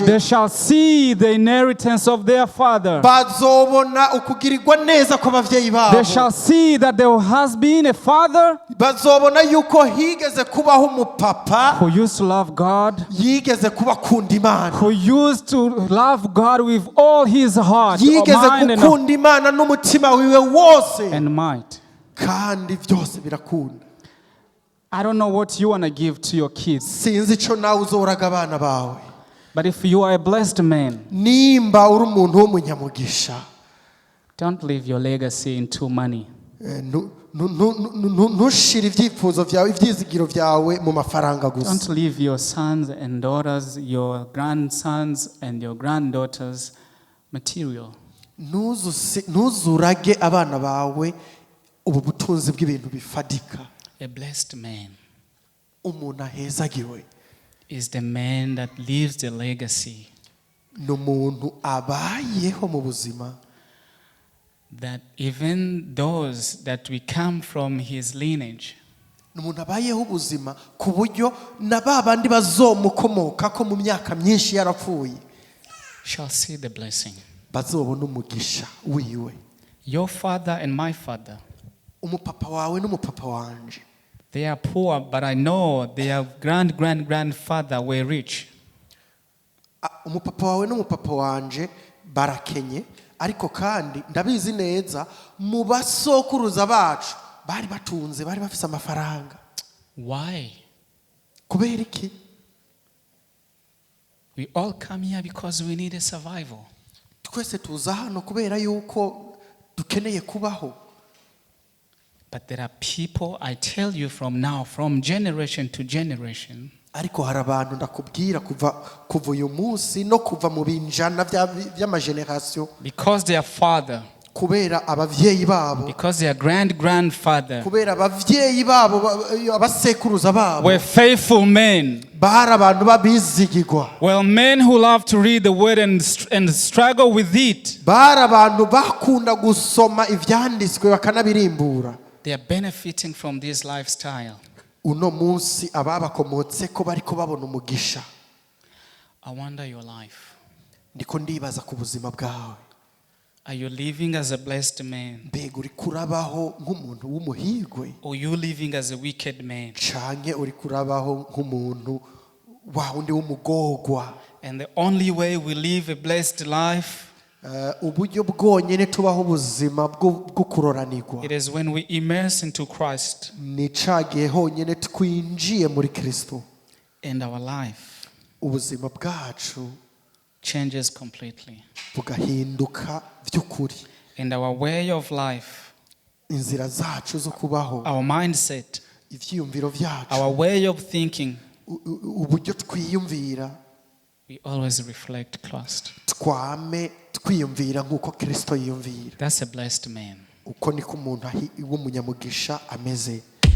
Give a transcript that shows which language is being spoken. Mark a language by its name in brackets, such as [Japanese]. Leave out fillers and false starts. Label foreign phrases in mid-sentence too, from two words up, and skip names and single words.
[English] They shall see the inheritance of their father. [Rundi] bazobona ukugirirwa neza kw'abavyeyi babo. [English] They shall see that there has been a father [Rundi] bazobona yuko higeze kubaho umupapa [English] who used to love God, [Rundi] yigeze kuba akunda Imana, [English] who used to love God with all his heart, [Rundi] yigeze [English] mind, [Rundi] gukunda Imana n'umutima wiwe wose, [English] and might. [Rundi] kandi byose birakunda. [English] I don't know what you want to give to your kids, [Rundi] sinzi ico nawe uzoraga abana bawe. [English] but if you are a blessed man, [Rundi] nimba uri umuntu w'umunyamugisha, [English] don't leave your legacy into money. [Rundi] ntushire ibyifuzo byawe ibyizigiro byawe mu mafaranga gusa. [English] Don't leave your sons and daughters, your grandsons and your granddaughters material. [Rundi] ntuzurage abana bawe ubu butunzi bw'ibintu bifadika. [English] A blessed man [Rundi] umuntu ahezagiwe [English] is the man that leaves the legacy [Rundi] ni umuntu abayeho mu buzima [English] that even those that we come from his lineage [Rundi] ni umuntu abayeho ubuzima ku buryo na ba bandi bazomukomoka ko mu myaka myinshi yarapfuye [English] shall see the blessing. [Rundi] bazobona umugisha wiwe. [English] Your father and my father, [Rundi] umupapa wawe n'umupapa wanje, [English] they are poor, but I know their grandfather were rich. [Rundi] umupapa wawe n'umupapa wanje barakenye, ariko kandi ndabizi neza mu basokuruza bacu bari batunze, bari bafise amafaranga. [English] Why? [Rundi] kubera iki? [English] We all come here because we need a survival. [Rundi] twese tuza hano kubera yuko dukeneye kubaho. [English] But there are people, I tell you from now, from generation to generation, [Rundi] ariko hari abantu ndakubwira kuva uyu munsi no kuva mu binjana by'amageneration, [English] because their father, [Rundi] kubera abavyeyi babo, [English] because their grandfather [Rundi] kubera abavyeyi babo abasekuruza babo [English] were faithful men, [Rundi] bari abantu babizigirwa, [English] Well, men who love to read the word and struggle with it, [Rundi] bari abantu bakunda gusoma ivyanditswe bakanabirimbura. [English] they are benefiting from this lifestyle. [Rundi] Uno munsi ababakomotseko bariko babona umugisha. [English] I wonder your life. [Rundi] Ndiko ndibaza ku buzima bwawe. [English] Are you living as a blessed man? [Rundi] Mbega uri kurabaho nk'umuntu w'umuhirwe, [English] Or you living as a wicked man? [Rundi] canke uri kurabaho nk'umuntu wa wundi w'umugorwa? [English] And the only way we live a blessed life, [Rundi] Uburyo bwonyene tubaho ubuzima bwo kuroranirwa [English] it is when we immerse into Christ, [Rundi] ni cagihe honyene twinjiye muri Kristo, [English] and our life [Rundi] ubuzima bwacu [English] changes completely. [Rundi] bugahinduka by'ukuri, [English] And our way of life, [Rundi] inzira zacu zo kubaho, [English] our mindset, [Rundi] ivyiyumviro vyacu, [English] our way of thinking, [Rundi] uburyo twiyumvira, [English] we always reflect Christ. [Rundi] twame twiyumvira nk'uko Kristo yiyumvira. [English] That's a blessed man. [Rundi] Uko niko umuntu w'umunyamugisha ameze.